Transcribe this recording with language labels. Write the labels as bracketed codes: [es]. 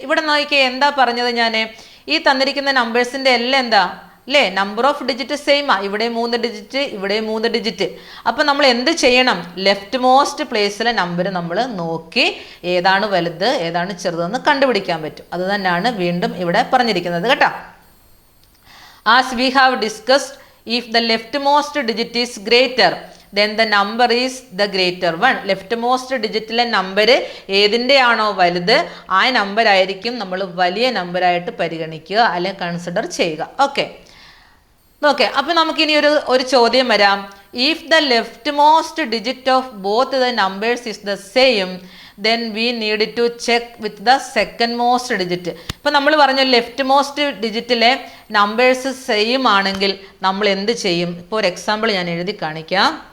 [ml] ഇവിടെ നോക്കിയേ, എന്താ പറഞ്ഞത് ഞാൻ? ഈ തന്നിരിക്കുന്ന നമ്പേഴ്സിൻ്റെ എല്ലാം എന്താ അല്ലേ? Number of digit സെയിമാ. ഇവിടെ 3 ഡിജിറ്റ്, ഇവിടെ 3 ഡിജിറ്റ്. അപ്പം നമ്മൾ എന്ത് ചെയ്യണം? ലെഫ്റ്റ് മോസ്റ്റ് പ്ലേസിലെ നമ്പർ നമ്മൾ നോക്കി ഏതാണ് വലുത് ഏതാണ് ചെറുതെന്ന് കണ്ടുപിടിക്കാൻ പറ്റും. അത് തന്നെയാണ് വീണ്ടും ഇവിടെ പറഞ്ഞിരിക്കുന്നത് കേട്ടോ. [en] As we have discussed, if the leftmost digit is greater, then the number is the greater one. [ml] leftmost ഡിജിറ്റിലെ number ഏതിൻ്റെയാണോ വലുത് ആ നമ്പർ ആയിരിക്കും നമ്മൾ വലിയ നമ്പറായിട്ട് പരിഗണിക്കുക അല്ലെങ്കിൽ കൺസിഡർ ചെയ്യുക. ഓക്കെ, അപ്പം നമുക്കിനി ഒരു ചോദ്യം വരാം. [en] if the leftmost digit of both the numbers is the same, then we need to check with the second most digit. [ml] ഇപ്പം നമ്മൾ പറഞ്ഞ ലെഫ്റ്റ് മോസ്റ്റ് ഡിജിറ്റിലെ നമ്പേഴ്സ് സെയിം ആണെങ്കിൽ നമ്മൾ എന്ത് ചെയ്യും? ഇപ്പോൾ ഒരു എക്സാമ്പിൾ ഞാൻ എഴുതി കാണിക്കാം.